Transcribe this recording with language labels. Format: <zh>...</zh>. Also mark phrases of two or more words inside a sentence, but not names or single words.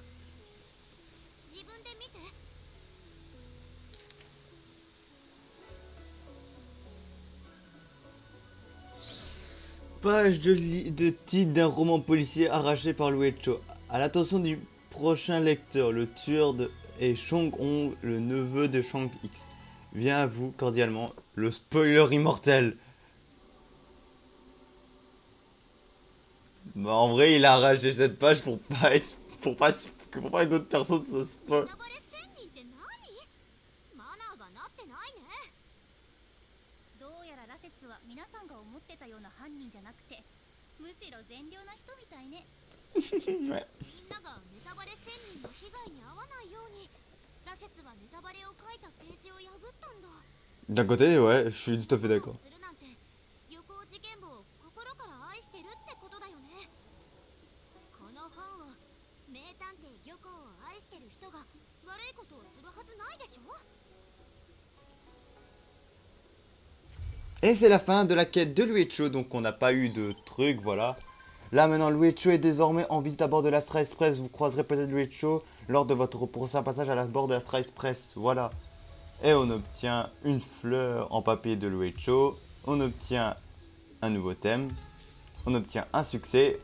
<ja>自分で見て。</ja> <fr>Page de titre d'un roman policier arraché par Luecho. À l'attention du prochain lecteur, le tueur est Chong Hong, le neveu de Shang X. Vient à vous cordialement le spoiler immortel. Bah en vrai il a arraché cette page pour pas être pour pas que d'autres personnes se spoil.</fr> <ja>ネタバレ1000人って何？マナーがなってないね。どうやら羅刹は皆さんが思ってたような犯人じゃなくて、むしろ善良な人みたいね。</ja> <fr>Ouais.</fr> <ja>みんながネタバレ1000人の被害に遭わないように、羅刹はネタバレを書いたページを破ったんだ。</ja> <fr>D'un côté ouais, je suis tout à fait d'accord.</fr> <ja>するなんて、漁港事件簿を心から愛してるってことだよね。この本を名探偵漁港を愛してる人が悪いことをするはずないでしょ。</ja> <fr>Et c'est la fin de la quête de Luecho, donc on n'a pas eu de truc, voilà. Là maintenant Luecho est désormais en visite à bord de l'Astra Express, vous croiserez peut-être Luecho lors de votre prochain passage à bord de l'Astra Express, voilà. Et on obtient une fleur en papier de Luecho, on obtient un nouveau thème, on obtient un succès.</fr>